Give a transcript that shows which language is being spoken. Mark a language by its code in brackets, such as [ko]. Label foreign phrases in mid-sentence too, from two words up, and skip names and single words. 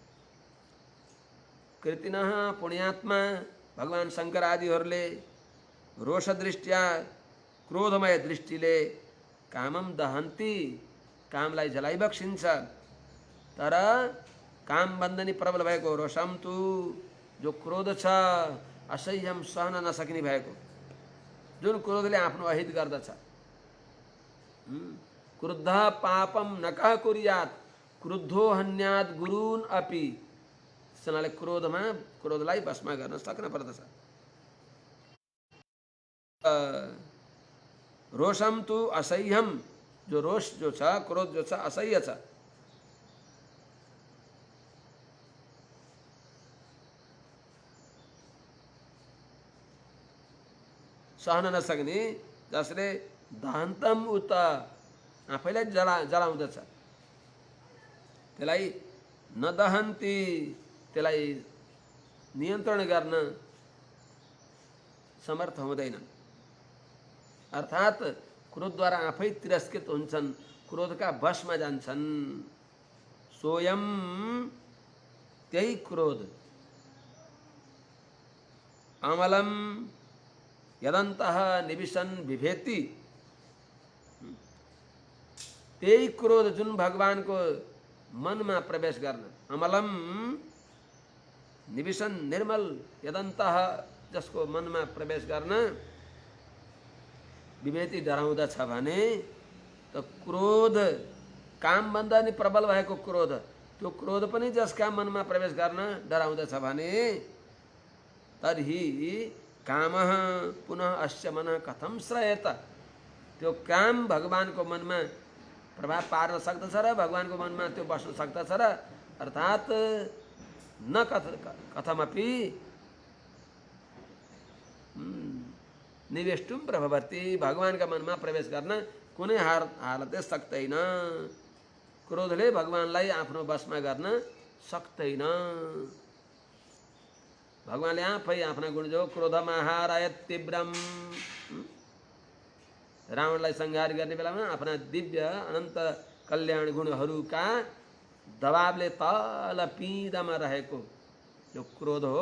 [ne] कृतिनः पुण्यात्मा भगवान शंकर आदिहरूले [sa] रोष दृष्टिया [ne] क्रोधमय दृष्टिले [sa] कामम दहन्ति [ne] कामलाई जलाइबक्सिन्छ। तर काम बन्धनी प्रबल भएको [sa] रोषम तु [ne] जो क्रोध छ असह्यम सहन नसकिने भएको जुन क्रोधले आफ्नो अहित गर्दछ। [sa] क्रुद्ध पापम न कः कुर्यात् क्रुद्धो हन्यात् गुरून् अपि। [ne] त्यसैले क्रोधलाई भस्म गर्न सक्न पर्दछ। [sa] रोषम तु असह्यम [ne] जो रोष जो छ क्रोध जो छ असह्य छ। सहन नसक्ने जसले [sa] दहन्तम उत [ne] आफैलाई जलाउँदछ त्यसलाई [sa] न दहन्ति [ne] त्यसलाई नियन्त्रण गर्न समर्थ हुँदैनन्। अर्थात् क्रोधद्वारा आफै तिरस्कृत हुन्छन् क्रोधका वशमा जान्छन्। [sa] सोयम [ne] त्यही क्रोध [sa] अमलम यदन्तः निविशन बिभेति। [ne] त्यही क्रोध जुन भगवानको मनमा प्रवेश गर्न [sa] अमलम निविशन [ne] निर्मल यदन्तः जसको मनमा प्रवेश गर्न विभेति डराउँदछ भने त क्रोध कामभन्दा नि प्रबल भएको क्रोध त्यो क्रोध पनि जसका मनमा प्रवेश गर्न डराउँदछ भने [sa] तर्हि कामः पुनः अस्य मनः कथं श्रयेत। [ne] त्यो काम भगवानको मनमा प्रभाव पार्न सक्दछ र भगवानको मनमा त्यो बस्न सक्दछ र अर्थात् [sa] न कथमपि निवेष्टुम प्रभवति [ne] भगवानका मनमा प्रवेश गर्न कुनै हालतले सक्दैन। क्रोधले भगवानलाई आफ्नो बसमा गर्न सक्दैन। भगवानले आफै आफ्ना गुण जो क्रोधमा हारायत तीव्रम रावणलाई संहार गर्ने बेलामा आफ्ना दिव्य अनन्त कल्याण गुणहरूका दबावले तल पिँधमा रहेको जो क्रोध हो।